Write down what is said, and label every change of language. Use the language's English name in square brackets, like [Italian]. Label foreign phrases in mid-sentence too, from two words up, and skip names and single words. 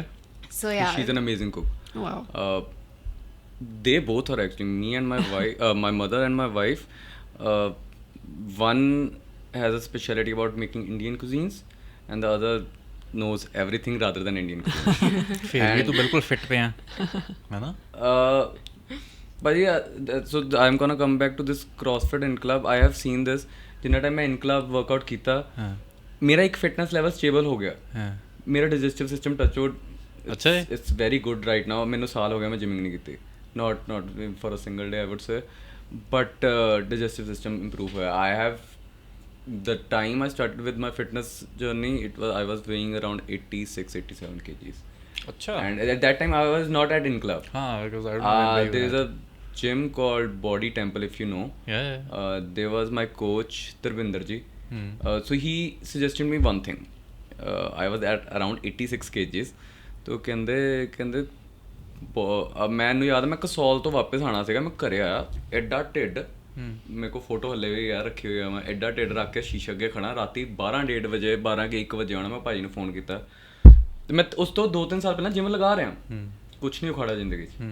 [English] So yeah. She's an amazing cook. Wow. They both are actually, me and my wife, my mother and my wife, one has a specialty about making Indian cuisines, and the other knows everything rather than Indian cuisine. [Punjabi] ਫਿਰ ਵੀ ਤੂੰ ਬਿਲਕੁਲ ਫਿੱਟ ਪਿਆ ਹੈ ਨਾ. [English] But yeah, so I'm gonna come back to this CrossFit in club. I have seen this. [Punjabi] ਜਿੰਨਾ ਟਾਈਮ ਮੈਂ [English] in club workout [Punjabi] ਕੀਤਾ, ਮੇਰਾ ਇੱਕ [English] fitness level stable [Punjabi] ਹੋ ਗਿਆ. [English] ਮੇਰਾ digestive system touchwood, it's very good right now. [Punjabi] ਮੈਨੂੰ ਸਾਲ ਹੋ ਗਿਆ ਮੈਂ ਜਿਮਿੰਗ ਨਹੀਂ ਕੀਤੀ, [English] not for a single day I would say, but digestive system improve ਹੋਇਆ. I have, the time I started with my fitness journey, I was weighing around 86-87 kgs. Achha. And at that time I was not at in club. Because I remember there is a gym called Body Temple, if you know. Yeah. There was my coach Tarvinder ji. So he suggested me one thing. I was at around 86 kgs. [Punjabi] तो ਕਹਿੰਦੇ ਮੈਨੂੰ ਯਾਦ ਮੈਂ ਕਸੌਲ ਤੋਂ ਵਾਪਸ ਆਉਣਾ ਸੀਗਾ, ਮੈਂ ਘਰੇ ਆਇਆ, ਐਡਾ ਢਿੱਡ, ਮੇਰੇ ਕੋਲ ਫੋਟੋ ਹੱਲੇ ਵੀ ਯਾਰ ਰੱਖੀ ਹੋਈ ਆ, ਮੈਂ ਐਡਾ ਢਿੱਡ ਰੱਖ ਕੇ ਸ਼ੀਸ਼ੇ ਅੱਗੇ ਖੜਾ, ਰਾਤੀ 12-1:30 ਵਜੇ 1 ਵਜੇ ਆਉਣਾ. ਮੈਂ ਭਾਜੀ ਨੂੰ ਫੋਨ ਕੀਤਾ, ਤੇ ਮੈਂ ਉਸ ਤੋਂ 2-3 ਸਾਲ ਪਹਿਲਾਂ ਜਿਮ ਲਗਾ ਰਿਹਾ, ਕੁਛ ਨਹੀਂ ਉਖਾੜਾ ਜ਼ਿੰਦਗੀ 'ਚ.